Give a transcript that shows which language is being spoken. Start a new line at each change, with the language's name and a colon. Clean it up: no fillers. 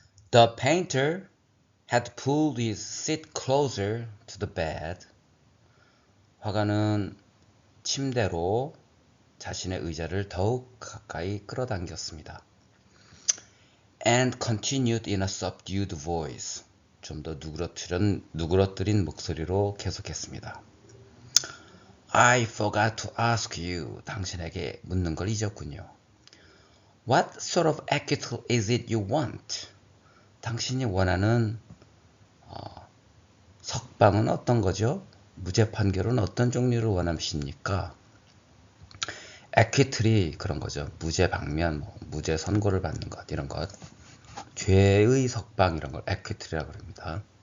English: The painter had pulled his seat closer to the bed.
Korean: 화가는 침대로 자신의 의자를 더욱 가까이 끌어당겼습니다.
English: And continued in a subdued voice.
Korean: 좀 더 누그러뜨린 목소리로 계속했습니다.
English: I forgot to ask you.
Korean: 당신에게 묻는 걸 잊었군요.
English: What sort of acquittal is it you want?
Korean: 당신이 원하는 석방은 어떤 거죠? 무죄 판결은 어떤 종류를 원하십니까? acquittal이 그런 거죠. 무죄 방면, 무죄 선고를 받는 것, 이런 것. 죄의 석방 이런 걸 acquittal이라고 합니다.